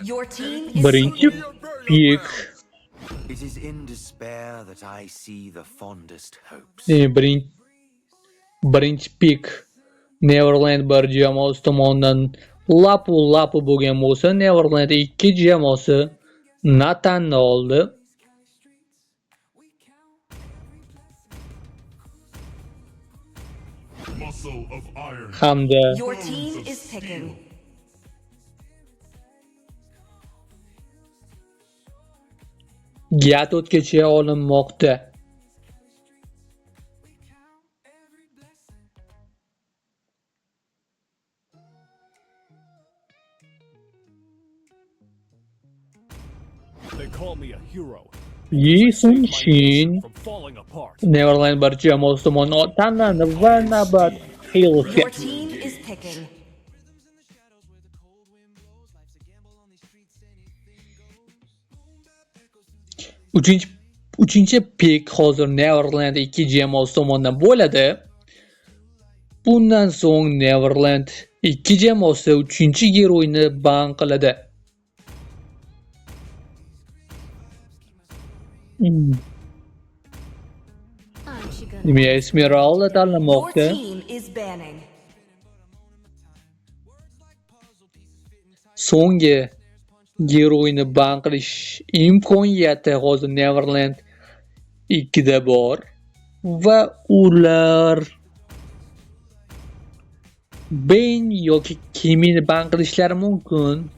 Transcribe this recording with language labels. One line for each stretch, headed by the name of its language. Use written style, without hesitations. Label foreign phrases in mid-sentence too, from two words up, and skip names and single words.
English: Your team is
Uzbek: Birinchi pik.
English: It is in despair that I see the fondest hopes.
Uzbek: Birinchi pik Neverland bir jamoasi tomonidan lapu bo'lgan bo'lsa, Neverland 2 jamoasi Natanni oldi.
English: Muscle of iron.
Uzbek: Hamda
English: Your team is picking.
Uzbek: Gatotgacha olinmoqda.
English: They call me a hero. Yi Sun Shin From falling apart.
Uzbek: Neverland bir jamoasi tomonidan tanlandi va navbat Hillsga.
English: Your team is picking.
Uzbek: Uchinchi pik hozir Neverland 2 jamoasi tomonidan bo'ladi. Bundan so'ng Neverland 2 jamoasi 3-geroyni ban qiladi. Demak, Esmeralda
English: Your
Uzbek: tanlamoqda.
English: team is banning.
Uzbek: So'nggi geroyni ban qilish imkoniyati hozir Neverland 2 da bor va ular Bane yoki Kimini ban qilishlari mumkin.